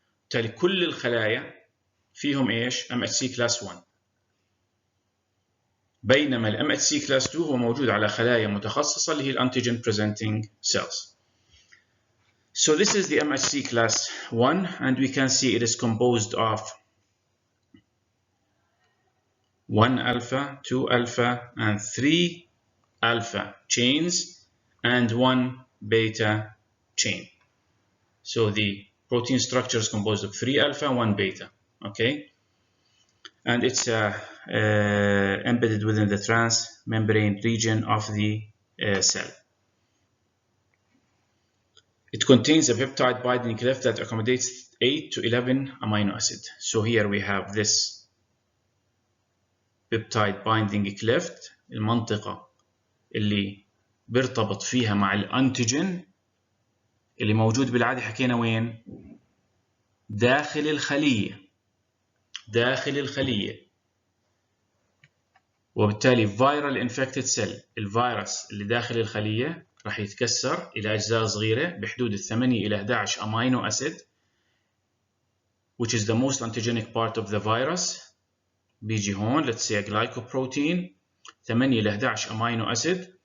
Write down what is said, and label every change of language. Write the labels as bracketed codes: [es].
[ar] بالتالي كل الخلايا فيهم ايش؟ MHC class 1. بينما ال MHC class 2 هو موجود على خلايا متخصصة اللي هي الانتيجين presenting cells. [en] So this is the MHC class 1 and we can see it is composed of 1 alpha, 2 alpha and 3 alpha chains and 1 beta chain. So the protein structure is composed of 3 alpha, 1 beta, okay? And it's embedded within the transmembrane region of the cell. It contains a peptide binding cleft that accommodates 8 to 11 amino acids. So here we have this peptide binding cleft، [ar] المنطقة اللي بيرتبط فيها مع الانتيجين اللي موجود بالعادة حكينا وين؟ داخل الخلية. داخل الخلية. وبالتالي [en] viral infected cell، [ar] الفيروس اللي داخل الخلية راح يتكسر إلى أجزاء صغيرة بحدود 8 إلى 11 amino acid [en] which is the most antigenic part of the virus. [ar] بيجي هون [en] let's say a glycoprotein 8 إلى 11 amino acid.